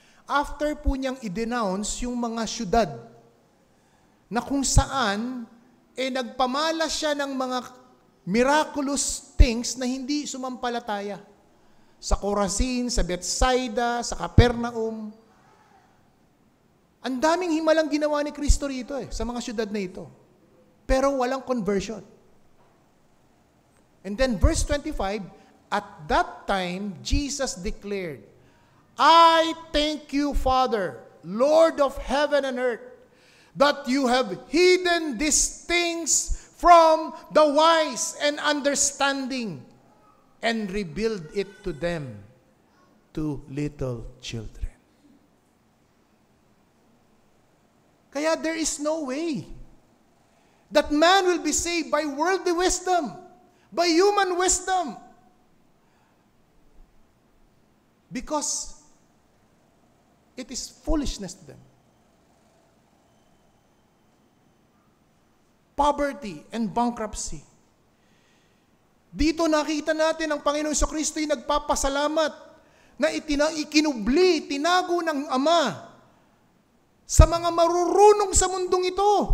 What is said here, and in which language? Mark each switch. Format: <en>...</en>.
<tl>After po niyang i-denounce yung mga syudad na kung saan nagpamalas siya ng mga</tl> <en>miraculous things</en> <tl>na hindi sumampalataya. Sa Corazin, sa Bethsaida, sa Capernaum. Ang daming himalang ginawa ni Kristo rito sa mga syudad na ito. Pero walang conversion.</tl> <en>And then verse 25, at that time, Jesus declared, I thank you, Father, Lord of heaven and earth, that you have hidden these things from the wise and understanding and revealed it to them, to little children. Kaya there is no way that man will be saved by worldly wisdom, by human wisdom. Because it is foolishness to them. Poverty and bankruptcy.</en> <tl>Dito nakita natin ang Panginoon Jesucristo ay nagpapasalamat na ikinubli, tinago ng Ama sa mga marurunong sa mundong ito.</tl>